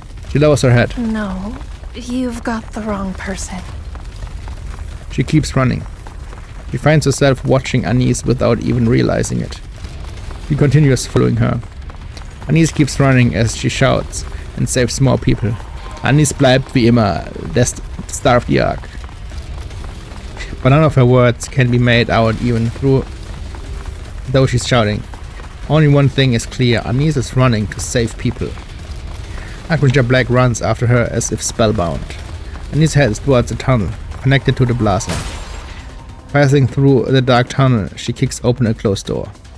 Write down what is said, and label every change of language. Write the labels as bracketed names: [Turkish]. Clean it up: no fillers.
[English] She lowers her head. No, you've got the wrong person. She keeps running. She finds herself watching Anise without even realizing it. She continues following her. Anise keeps running as she shouts and saves more people. [German] Anise bleibt wie immer der [English] Star of the Arc. But none of her words can be made out even though she's shouting. Only one thing is clear, Anise is running to save people. Arc Ranger Black runs after her as if spellbound. Anise heads towards the tunnel, connected to the blaster. Passing through the dark tunnel, she kicks open a closed door.